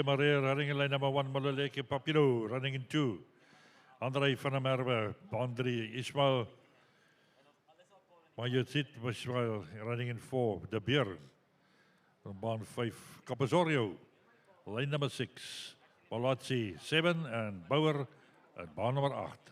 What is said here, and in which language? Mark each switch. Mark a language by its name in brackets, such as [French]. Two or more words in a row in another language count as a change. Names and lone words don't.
[English] Marais running in line number 1, Maluleke Papino running in 2. André van der Merwe, baan 3, Ismail Majotzit Ismail running in 4, De Beer, baan 5, Capazorio, line number 6, [Afrikaans] Palazzi 7 en Bauer at baan nummer 8.